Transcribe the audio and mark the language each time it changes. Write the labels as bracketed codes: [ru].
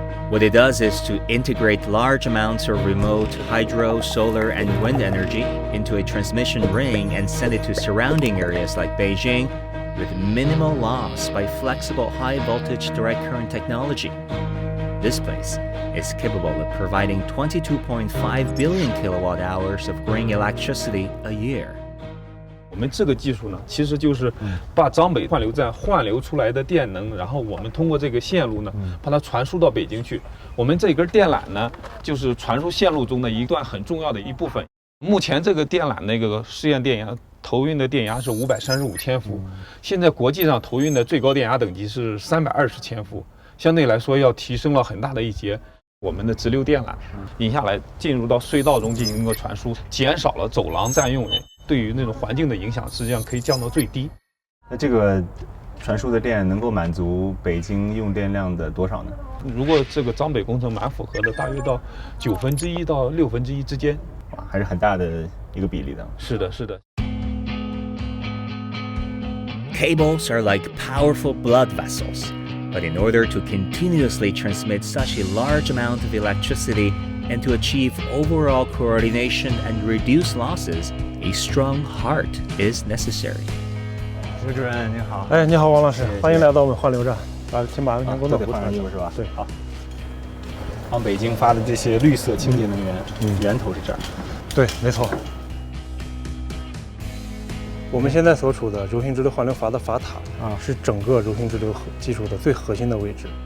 [en] What it does is to integrate large amounts of remote hydro, solar, and wind energy into a transmission ring and send it to surrounding areas like Beijing with minimal loss by flexible high-voltage direct current technology. This place is capable of providing 22.5 billion kilowatt hours of green electricity a year. [zh] 我们这个技术呢，其实就是把张北换流站换流出来的电能，然后我们通过这个线路呢，把它传输到北京去。我们这根电缆呢，就是传输线路中的一段很重要的一部分。目前这个电缆那个试验电压投运的电压是535千伏，现在国际上投运的最高电压等级是320千伏，相对来说要提升了很大的一截。我们的直流电缆引下来，进入到隧道中进行一个传输，减少了走廊占用。对于那种环境的影响，实际上可以降到最低。那这个传输的电能够满足北京用电量的多少呢？如果这个张北工程蛮符合的，大约到1/9到1/6之间，哇，还是很大的一个比例的。是的，是的。 [en] Cables are like powerful blood vessels, but in order to continuously transmit such a large amount of electricity and to achieve overall coordination and reduce losses, a strong heart is necessary. [zh] 徐主任您好。哎，你好，王老师，欢迎来到我们换流站。请把安全工作服换上衣服是吧？对，好。往北京发的这些绿色清洁能源，源头是这儿。对，没错。我们现在所处的柔性直流换流阀的阀塔是整个柔性直流技术的最核心的位置。